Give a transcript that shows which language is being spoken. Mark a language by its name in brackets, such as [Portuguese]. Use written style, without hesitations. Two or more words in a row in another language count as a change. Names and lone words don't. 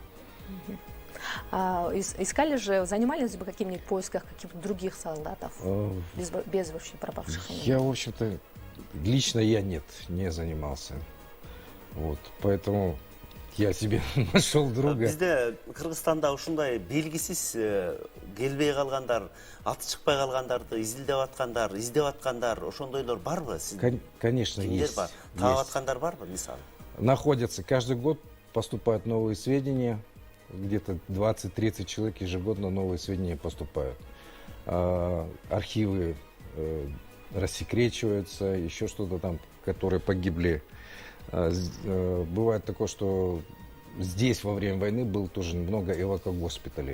[Russian] Искали же, занимались бы каким-нибудь поисках каких-то других солдатов, без вообще пропавших? Я, в общем-то, лично я не занимался. Вот, поэтому я себе нашел друга. [Kyrgyz] Бізде Кыргызстанда ушундай белгисиз келбей калгандар, аты чыкпай калгандарды издеп аткандар, ошондойлор барбы? [Russian] Конечно, есть. [Kyrgyz] Таап аткандар барбы, мисалы? [Russian] Находятся. Каждый год поступают новые сведения. Где-то 20-30 человек ежегодно новые сведения поступают. Архивы рассекречиваются, еще что-то там, которые погибли. Бывает такое, что здесь во время войны было тоже много эвакогоспиталей.